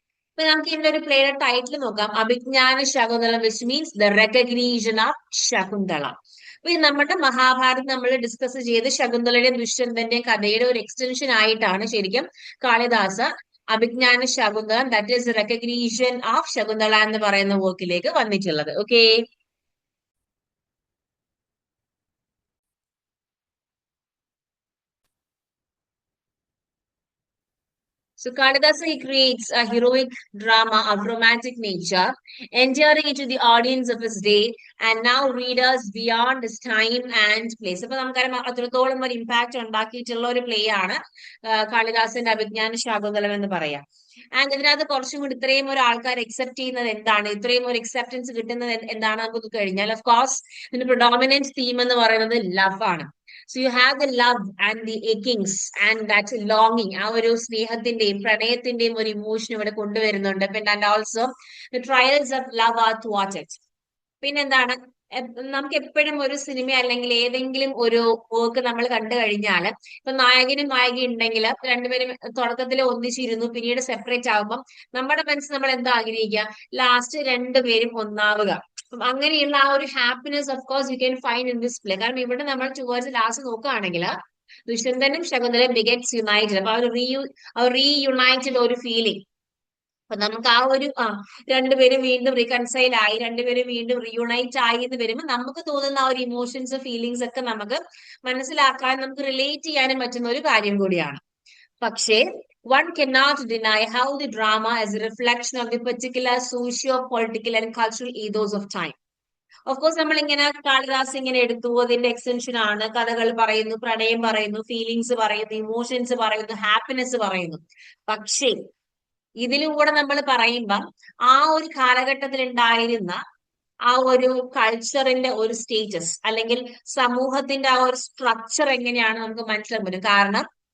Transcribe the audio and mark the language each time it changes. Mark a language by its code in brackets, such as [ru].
[ml] അപ്പൊ നമുക്ക് ഇതിന്റെ ഒരു പ്ലേയുടെ ടൈറ്റിൽ നോക്കാം, Abhijnana Shakuntalam, [en] which means the recognition of [ml] Shakuntala. അപ്പൊ നമ്മുടെ മഹാഭാരത് നമ്മൾ ഡിസ്കസ് ചെയ്ത് ശകുന്തളയുടെയും ദുഷ്യന്തന്റെയും കഥയുടെ ഒരു എക്സ്റ്റൻഷൻ ആയിട്ടാണ് ശരിക്കും Kalidasa Abhijnana Shakuntalam [en] that is recognition of [ml] Shakuntala എന്ന് പറയുന്ന വർക്കിലേക്ക് വന്നിട്ടുള്ളത്. [en] Okay, so Kalidasa, he creates a heroic drama of romantic nature, endearing it to the audience of his day and now readers beyond his time and place. [ml] അപ്പൊ നമുക്കറിയാം അത്രത്തോളം ഒരു impact ഉണ്ടാക്കിയിട്ടുള്ള ഒരു play ആണ് കാളിദാസന്റെ അഭിജ്ഞാന ശാകുന്തളം എന്ന് പറയാം. ആൻഡ് ഇതിനകത്ത് കുറച്ചും കൂടി ഇത്രയും ഒരു ആൾക്കാർ അക്സെപ്റ്റ് ചെയ്യുന്നത് എന്താണ്, ഇത്രയും ഒരു അക്സെപ്റ്റൻസ് കിട്ടുന്നത് എന്താണ് നമുക്ക് കഴിഞ്ഞാൽ, ഓഫ് കോഴ്സ് ഇതിന്റെ പ്രൊഡോമിനന്റ് തീം എന്ന് പറയുന്നത് ലവ് ആണ്. [en] So you have the love and the achings and that longing, [ml] ആ ഒരു സ്നേഹത്തിന്റെയും പ്രണയത്തിന്റെയും ഒരു ഇമോഷൻ ഇവിടെ കൊണ്ടുവരുന്നുണ്ട്. പിന്നെ [en] And also the trials of love are thwarted. [ml] പിന്നെന്താണ്, നമുക്ക് എപ്പോഴും ഒരു സിനിമ അല്ലെങ്കിൽ ഏതെങ്കിലും ഒരു വർക്ക് നമ്മൾ കണ്ടു കഴിഞ്ഞാൽ, ഇപ്പൊ നായകനും നായിക ഉണ്ടെങ്കിൽ രണ്ടുപേരും തുടക്കത്തിൽ ഒന്നിച്ചിരുന്നു, പിന്നീട് സെപ്പറേറ്റ് ആകുമ്പോൾ നമ്മുടെ മനസ്സിൽ നമ്മൾ എന്താ ആഗ്രഹിക്കുക, ലാസ്റ്റ് രണ്ടുപേരും ഒന്നാവുക. അങ്ങനെയുള്ള ആ ഒരു happiness of course [en] You can find in this play. [ml] കാരണം ഇവിടെ നമ്മൾ ടുവേർഡ്സ് ലാസ്റ്റ് നോക്കുകയാണെങ്കിൽ ദുഷ്യന്തനും ശകുന്തലയും ബിഗറ്റ്സ് യുണൈറ്റഡ്. അപ്പൊ ആ റീയുണൈറ്റഡ് ഒരു ഫീലിംഗ്, അപ്പൊ നമുക്ക് ആ ഒരു രണ്ടുപേരും വീണ്ടും റീകൺസൈൽ ആയി, രണ്ടുപേരും വീണ്ടും റീയുണൈറ്റ് ആയി എന്ന് വരുമ്പോൾ നമുക്ക് തോന്നുന്ന ആ ഒരു ഇമോഷൻസ് ഫീലിങ്സ് ഒക്കെ നമുക്ക് മനസ്സിലാക്കാൻ, നമുക്ക് റിലേറ്റ് ചെയ്യാനും പറ്റുന്ന ഒരു കാര്യം കൂടിയാണ്. [en] പക്ഷേ one cannot deny how the drama is a reflection of the particular socio-political and cultural ethos of time. [ml] Of course നമ്മൾ ഇങ്ങനെ കാളിദാസ് ഇങ്ങനെ എടുത്തു, അതിന്റെ എക്സ്റ്റൻഷൻ ആണ്. കഥകൾ പറയുന്നു, പ്രണയം പറയുന്നു, ഫീലിങ്സ് പറയുന്നു, ഇമോഷൻസ് പറയുന്നു, ഹാപ്പിനെസ് പറയുന്നു. പക്ഷേ ഇതിലൂടെ നമ്മൾ പറയുമ്പം ആ ഒരു കാലഘട്ടത്തിൽ ഉണ്ടായിരുന്ന ആ ഒരു കൾച്ചറിന്റെ ഒരു സ്റ്റേറ്റസ് അല്ലെങ്കിൽ സമൂഹത്തിന്റെ ആ ഒരു സ്ട്രക്ചർ എങ്ങനെയാണ് നമുക്ക് മനസ്സിലാക്കാൻ പറ്റും. കാരണം